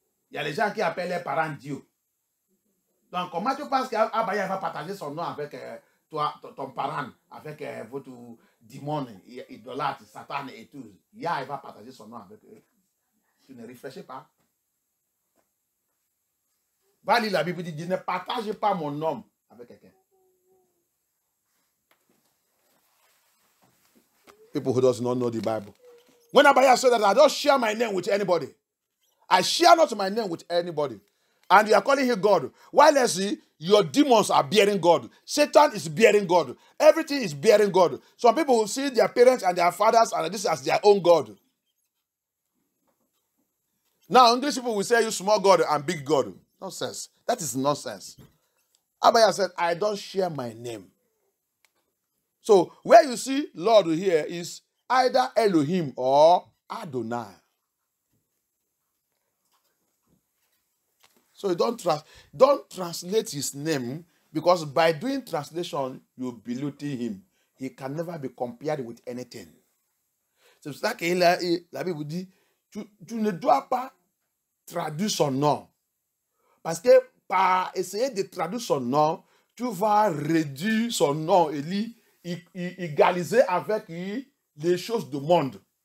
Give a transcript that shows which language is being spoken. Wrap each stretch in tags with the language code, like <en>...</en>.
<fr>Il y a les gens qui appellent les parents Dieu. Donc, comment tu penses qu'Abaya va partager son nom avec toi, ton parent, avec votre démon, idolâtre, Satan et tout? Il va partager son nom avec eux. Tu ne réfléchis pas. Va lire la Bible, dit, ne partage pas mon nom avec quelqu'un.</fr> <en>People who does not know the Bible. When Abaya said that, I don't share my name with anybody. I share not my name with anybody. And you are calling him God. While let's see, your demons are bearing God. Satan is bearing God. Everything is bearing God. Some people will see their parents and their fathers and this as their own God. Now, English people will say you small God and big God. Nonsense. That is nonsense. Abaya said, I don't share my name. So, where you see Lord here is either Elohim or Adonai. So, don't translate his name, because by doing translation, you belittle him. He can never be compared with anything.</en> <fr>C'est pour ça que la Bible dit, tu ne dois pas traduire son nom. Parce que par essayer de traduire son nom, tu vas réduire son nom et égaliser avec les choses du monde.</fr>